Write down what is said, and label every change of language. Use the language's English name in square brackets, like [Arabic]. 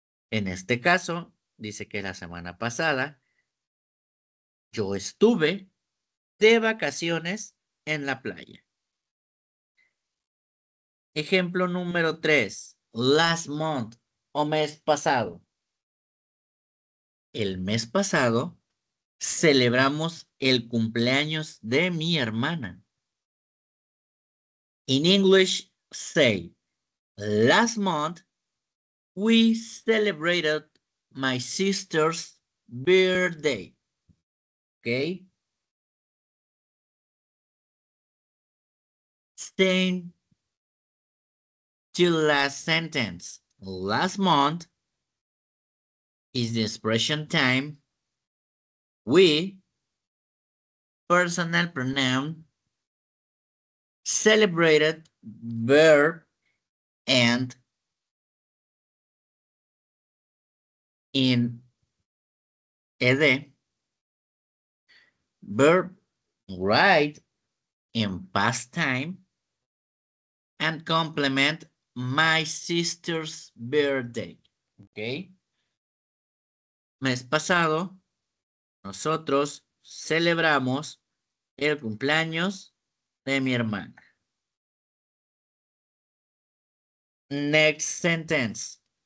[Spanish] En este caso, dice que la semana pasada yo estuve de vacaciones en la playa. Ejemplo número 3. Last month o mes pasado. El mes pasado celebramos el cumpleaños de mi hermana. [English] In English, say, last month we celebrated my sister's birthday. Okay? Same to last sentence. Last month is the expression time. We, personal pronoun, celebrated verb and in ed verb right in past time and complement my sister's birthday. ¿Ok? [Spanish] Mes pasado, nosotros celebramos el cumpleaños de mi hermana. [English] Next sentence.